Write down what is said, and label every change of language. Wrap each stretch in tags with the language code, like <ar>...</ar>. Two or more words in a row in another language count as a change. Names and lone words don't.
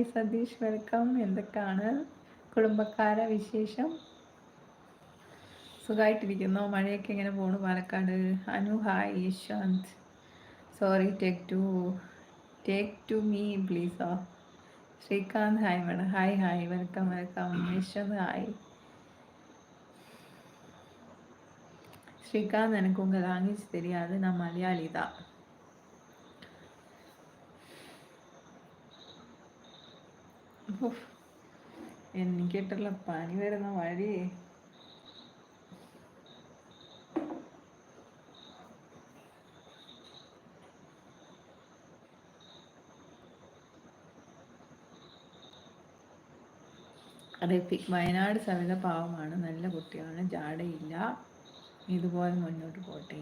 <ml>സതീഷ് വെൽക്കം. എന്തൊക്കെയാണ് കുടുംബക്കാരെ വിശേഷം? സുഖമായിട്ടിരിക്കുന്നു. മഴയൊക്കെ എങ്ങനെ പോണു പാലക്കാട്? അനു ഹായ്. യശ്വന്ത്</ml> <en>sorry take to me please.</en> <ml>ശ്രീകാന്ത്</ml> <en>hi madam. hi welcome.</en> <ml>യശ്വന്ത് ഹായ്.</ml> <ta>ஸ்ரீகாந்த் எனக்கு உங்கள் லாங்குவேஜ் தெரியாது, நான் மலையாளி தான்.</ta> <ml>എനിക്കിട്ടുള്ള പനി വരുന്ന വഴി. റഫീഖ് വയനാട് സവിത പാവമാണ്, നല്ല കുട്ടിയാണ്, ജാടയില്ല, ഇതുപോലെ മുന്നോട്ട് പോട്ടെ.</ml>